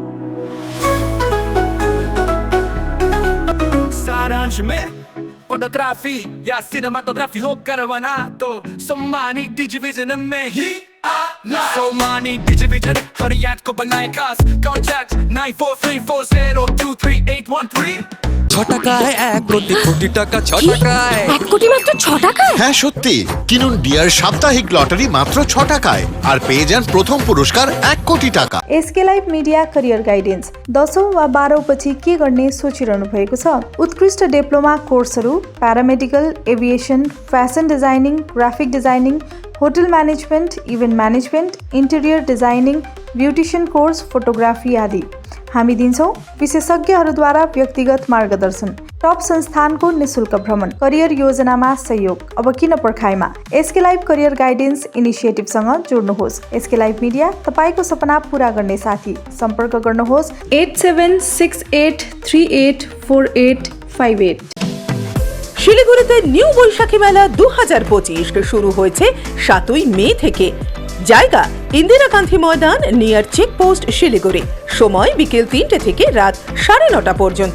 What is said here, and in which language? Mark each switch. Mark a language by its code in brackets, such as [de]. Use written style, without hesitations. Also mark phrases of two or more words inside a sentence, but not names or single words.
[hi] सारांश में फोटोग्राफी या सिनेमाटोग्राफी हो करवाना तो सम्मानी डिजिविजन में ही आना। सम्मानी डिजिविजन हर याद को बनाए खास, कॉन्टैक्ट 9434023813। [bn] কোটি টাকা 6 টাকায় 1 কোটি মাত্র 6 টাকায়। হ্যাঁ সত্যি, কিনুন ডিয়ার সাপ্তাহিক লটারি মাত্র 6 টাকায় আর পেয়ে যান প্রথম পুরস্কার 1 কোটি টাকা। [ne] एसके लाइफ मिडिया करियर गाइडेन्स 10औं वा 12औं पछि के गर्ने सोचिरहनु भएको छ? उत्कृष्ट डिप्लोमा कोर्सहरू प्यारामेडिकल, एभिएसन, [en] fashion designing, graphic designing, hotel management, event management, interior designing, beautician course, [ne] फोटोग्राफी आदि। हामी दिन्छौं विशेषज्ञहरूद्वारा व्यक्तिगत मार्गदर्शन, टप संस्थानको निशुल्क भ्रमण, करियर योजनामा सहयोग। अब किन पर्खाइमा? एसके लाइफ करियर गाइडेन्स इनिसिएटिभसँग जोड्नुहोस्। एसके लाइफ मिडिया तपाईको सपना पूरा गर्ने साथी। सम्पर्क गर्नुहोस् 8768384858। [bn] শিলিগুড়িতে নিউ বৈশাখী মেলা 2025 শুরু হয়েছে 7ই মে থেকে। জায়গা ইন্দিরা গান্ধী ময়দান নিয়ার চেকপোস্ট শিলিগুড়ি। সময় বিকেল 3টে থেকে রাত 9:30 পর্যন্ত।